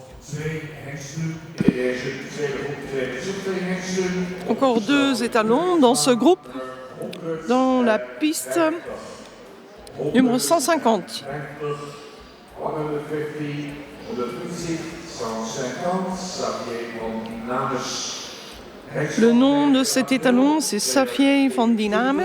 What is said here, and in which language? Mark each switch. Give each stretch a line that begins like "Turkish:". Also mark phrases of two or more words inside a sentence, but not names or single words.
Dutch: 2 hengsten. In deze tweede groep treden ook 2 hengsten.
French: Encore 2 étalons dans ce groupe, dans la piste numéro 150. 150, 150, 150, Xavier van Dinames. Le nom de cet étalon, c'est Xavier van Dinames.